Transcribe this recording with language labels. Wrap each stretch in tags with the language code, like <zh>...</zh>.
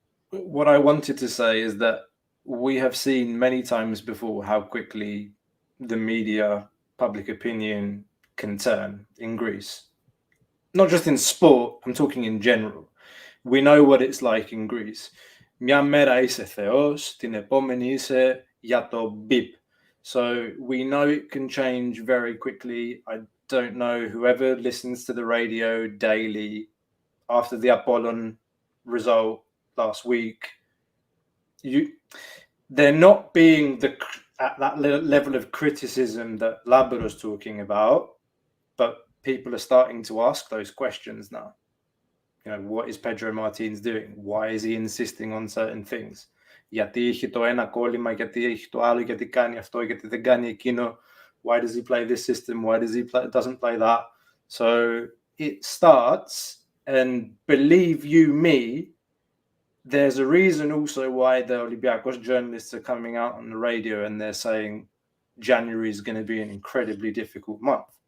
<en>What I wanted to say is that we have seen many times before how quickly the media, public opinion can turn in Greece. Not just in sport, I'm talking in general. We know what it's like in Greece.</en> <el>Μια μέρα είσαι θεός, την επόμενη είσαι για το beep.</el> <en>So we know it can change very quickly. I don't know whoever listens to the radio daily after the Apollon result last week, they're not being at that level of criticism that Lambro is talking about, but people are starting to ask those questions now. You know, what is Pedro Martins doing? Why is he insisting on certain things?</en> <el>Γιατί έχει το ένα κόλλημα, γιατί έχει το άλλο, γιατί κάνει αυτό, γιατί δεν κάνει εκείνο.</el> <en>Why does he play this system? Why does he doesn't play that? So it starts, and believe you me, there's a reason also why the Olympiakos journalists are coming out on the radio and they're saying January is going to be an incredibly difficult month.</en>